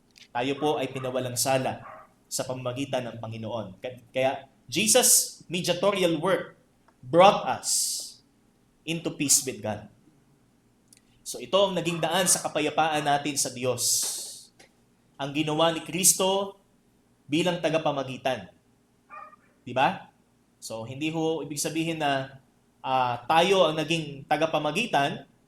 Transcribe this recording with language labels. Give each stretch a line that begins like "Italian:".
Filipino: Tayo po ay pinawalang sala sa pamamagitan ng Panginoon.
English: Kaya Jesus' mediatorial work brought us into peace with God.
Filipino: So ito ang naging daan sa kapayapaan natin sa Diyos. Ang ginawa ni Kristo bilang tagapamagitan. Di ba? So hindi ho ibig sabihin na tayo ang naging tagapamagitan.